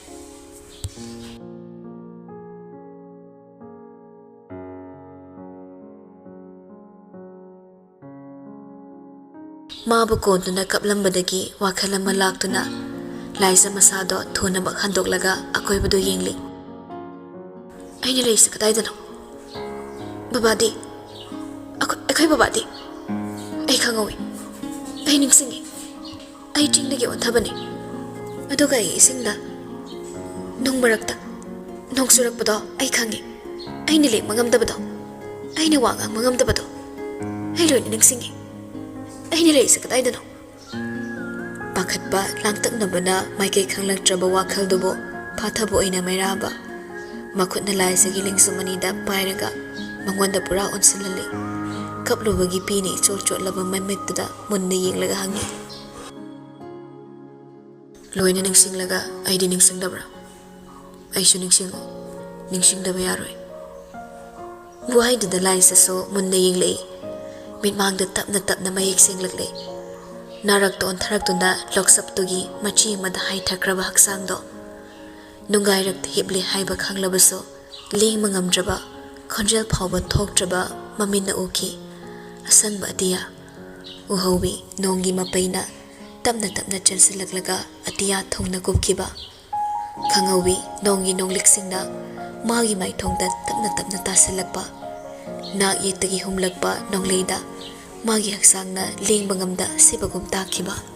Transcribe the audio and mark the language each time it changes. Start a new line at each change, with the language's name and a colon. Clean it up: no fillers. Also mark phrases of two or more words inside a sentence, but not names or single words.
Manipuri: Mabu konduna kaplambadagi wakhal ama laktuna laisa masado thunabak handoklaga akoibadu yengli. Aina leisa kadaidano? Babadi. Akoy babadi. Ay khangawi. Ay ningsingi. Ay chingdagi onthabani. Aduga ay isingda nung marakta nung surakpado ay khangi. Ay nilik magamdabado. Ay nawangang magamdabado. Ay loy ningsingi. Ay nileisa kadaidano? Pakhatba langtaknabana maikay khanglaktraba wakhaldubo pathabo aina mairaba. Makut na laisa giling sumanida pairaga mangwanda pura onsilali. Kaplubagi Bini chol laba mamittuda munna yenglaga hangi. Loina ningsinglaga aidi ningsingdabra. Aisu ningsingo. Ningsingdaba yaroi. Buhaidada laisa so munna yenglai. Mitmangda tapna mayek singlaglai. Narakto ontharaktunna loksaptugi machi amada haithakraba haksangdo. Nungairak hibli haiba khanglabaso ling mangamdraba khonjel phawba thokdraba maminna uki asanba atiya uhobi nongi mapaina tapna chansilaklaga atiya thongna kupkiba khangawi nongi nongliksingna magi maithongda tapna tasilakpa nak yetagi humlakpa nongleida magi haksangna ling bangamda sibagum takhiba